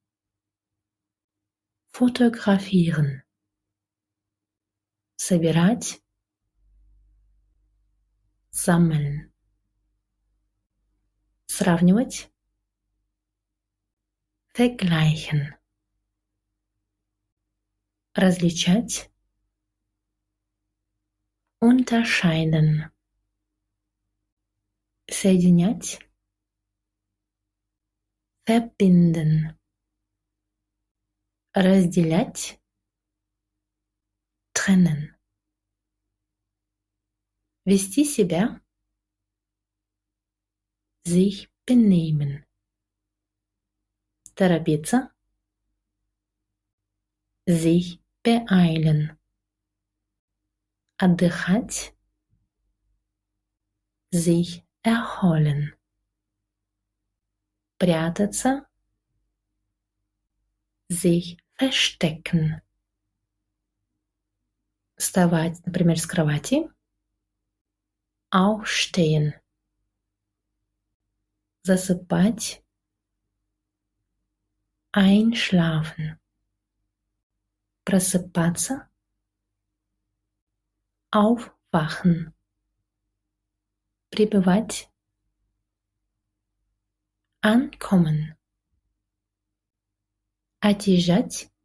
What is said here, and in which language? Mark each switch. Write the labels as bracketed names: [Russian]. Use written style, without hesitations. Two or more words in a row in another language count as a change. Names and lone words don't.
[German] fotografieren, собирать, sammeln, сравнивать, vergleichen, различать, unterscheiden, соединять, [Russian] verbinden, разделять, trennen, вести себя, [German] sich benehmen, торопиться, sich beeilen, отдыхать, sich erholen, прятаться, sich verstecken, [Russian] вставать, например, с кровати, aufstehen, засыпать, einschlafen, просыпаться, aufwachen, прибывать, ankommen, отъезжать,